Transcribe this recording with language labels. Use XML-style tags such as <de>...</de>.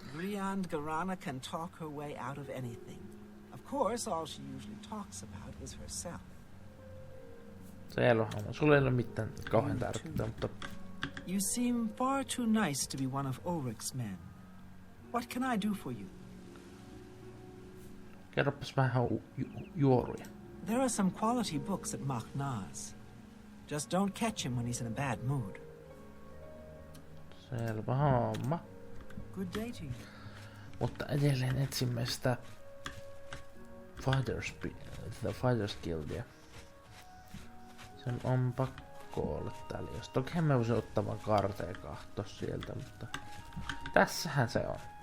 <en>Briand Garana can talk her way out of anything. Of course, all she usually talks about is herself.</en> <fi>Selvä homma. Sulla ei ole mitään kauhean tärkeää, mutta</fi> <en>You seem far too nice to be one of Ulrich's men. What can I do for you?</en> <fi>kerropas vähän juoruja.</fi> <en>There are some quality books at Machnaz. Just don't catch him when he's in a bad mood.</en> <fi>Selvä homma.</fi> <en>Good day to you.</en> <fi>Mutta edelleen etsimme sitä Fighters Guildia. Sen on pakko olla täällä. Jos toki mä voisin ottaa vaan karteen kahtoa sieltä, mutta tässähän se on.</fi>